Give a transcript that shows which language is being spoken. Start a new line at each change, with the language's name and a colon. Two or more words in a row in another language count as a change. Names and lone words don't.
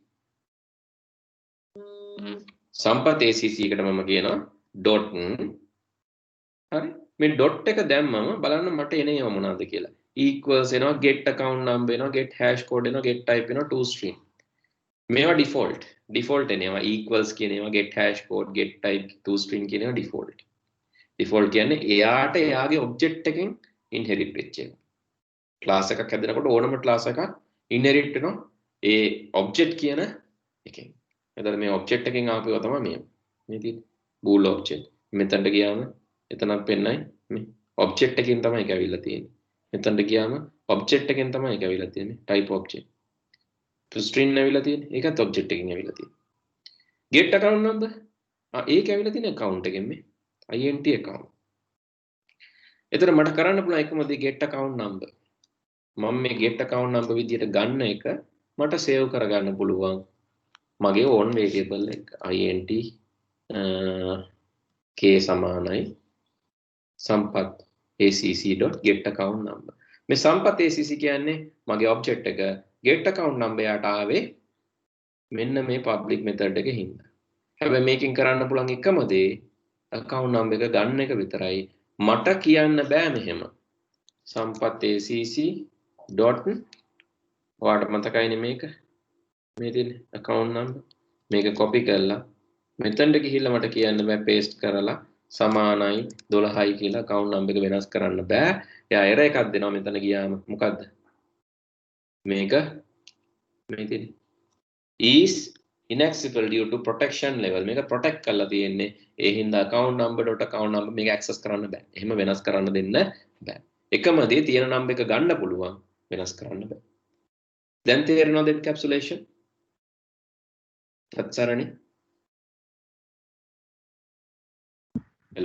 Sinhala: සම්පත් ACC එකට මම කියනවා dot හරි මේ dot එක දැම්මම බලන්න මට එන ඒවා මොනවද කියලා.
English: equals එනවා get account number එනවා get hash code එනවා get type එනවා to string.
Sinhala: මේවා default එනවා equals කියන ඒවා
English: get hash code get type to string
Sinhala: කියන ඒවා default කියන්නේ එයාට එයාගේ object එකෙන් inherit වෙච්ච එක. class එකක් හැදෙනකොට ඕනම class එකක් inherit වෙනවා ඒ object කියන එකෙන්. එතකොට මේ object එකෙන් ආපුවා තමයි මේ තියෙන්නේ
English: bool object.
Sinhala: මෙතනට ගියාම එතනක් පෙන්නයි මේ object එකෙන් තමයි ඒක ඇවිල්ලා තියෙන්නේ. මෙතනට ගියාම object එකෙන් තමයි ඒක ඇවිල්ලා තියෙන්නේ
English: type object. to string
Sinhala: ඇවිල්ලා තියෙන්නේ ඒකත් object එකෙන් ඇවිල්ලා තියෙන්නේ.
English: get account number
Sinhala: ඒක ඇවිල්ලා තියෙන්නේ account එකෙන් මේ
English: int account.
Sinhala: එතකොට මට කරන්න පුළුවන් එකම දේ
English: get account number.
Sinhala: මම මේ
English: get account number
Sinhala: විදියට ගන්න එක මට save කරගන්න පුළුවන් මගේ
English: own variable
Sinhala: එක
English: int k
Sinhala: සමානයි සම්පත්
English: acc.get account number.
Sinhala: මේ සම්පත් acc කියන්නේ මගේ object එක
English: get account number
Sinhala: යට ආවේ මෙන්න මේ
English: public method
Sinhala: එකේ හින්දා. හැබැයි මේකෙන් කරන්න පුළුවන් එකම දේ
English: account number
Sinhala: එක ගන්න එක විතරයි. මට කියන්න බෑ මෙහෙම සම්පත් acc. ඔයාලට මතකයිනේ මේක මේ තියෙන
English: account number
Sinhala: මේක copy කරලා මෙතනට ගිහිල්ලා මට කියන්න බෑ paste කරලා සමානයි 12යි කියලා
English: account number
Sinhala: එක වෙනස් කරන්න බෑ. එයා error එකක් දෙනවා මෙතන ගියාම. මොකද්ද? මේක මේ තියෙන්නේ
English: is inaccessible due to protection level.
Sinhala: මේක protect කරලා තියෙන්නේ. ඒ හින්දා
English: account number
Sinhala: මේක access කරන්න බෑ. එහෙම වෙනස් කරන්න දෙන්න බෑ. එකම දේ තියෙන number එක ගන්න පුළුවන් වෙනස් කරන්න බෑ. දැන් තේරෙනවද encapsulation? සත්සරණි hello